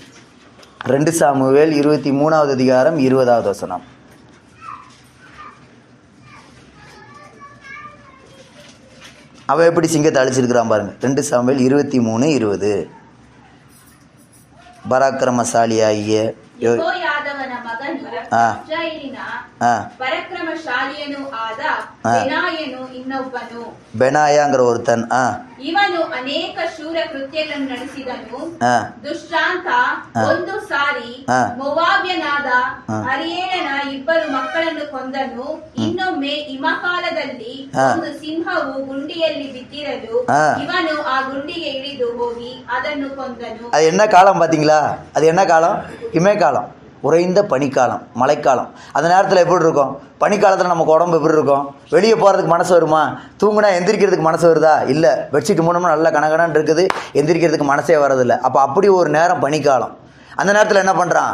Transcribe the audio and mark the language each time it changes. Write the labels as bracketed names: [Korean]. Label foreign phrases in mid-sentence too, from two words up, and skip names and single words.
[Tamil] 2 சாமுவேல் 23வது அதிகாரம் 20வது வசனம். அவன் எப்படி சிங்கத்தை அழிச்சிருக்கிறான் பாருங்க. 2 சாமுவேல் 23:20. பராக்கிரமசாலியாகிய [Kannada] ಯೆಹೋಯಾದವನ ಮಗನು ಇಸ್ರಾಯೇಲಿನ ಪರಾಕ್ರಮಶಾಲಿಯನು ಆದ ಬೆನಾಯನು ಇನ್ನೊಬ್ಬನು. [Tamil] பெனாயங்ற ஒருதன். [Kannada] ಇವನು ಅನೇಕ ಶೂರ ಕೃತ್ಯಗಳನ್ನು ನಡೆಸಿದನು. ದುಷ್ಟಾಂತ ಒಂದು ಸಾರಿ ಮೋವಾಬ್ಯನಾದ ಅರಿಯೇಲನ 2 ಮಕ್ಕಳನ್ನು ಕೊಂದನು. ಇನ್ನೊಮ್ಮೆ ಹಿಮಕಾಲದಲ್ಲಿ ಒಂದು ಸಿಂಹವು ಗುಂಡಿಯಲ್ಲಿ ಬಿದ್ದಿರಲು ಇವನು ಆ ಗುಂಡಿಗೆ ಇಳಿದು ಹೋಗಿ ಅದನ್ನು ಕೊಂದನು. [Tamil] அது என்ன காலம் பாத்தீங்களா? அது என்ன காலம்? இமைக்காலம், உறைந்த பனிக்காலம், மழைக்காலம். அந்த நேரத்தில் எப்படி இருக்கும்? பனிக்காலத்தில் நமக்கு உடம்பு எப்படி இருக்கும்? வெளியே போகிறதுக்கு மனசு வருமா? தூங்குனா எந்திரிக்கிறதுக்கு மனசு வருதா? இல்லை. பெட்ஷீட் மூணு நல்லா கனகனன்னு இருக்குது, எந்திரிக்கிறதுக்கு மனசே வரதில்லை. அப்போ அப்படி ஒரு நேரம் பனிக்காலம். அந்த நேரத்தில் என்ன பண்ணுறான்?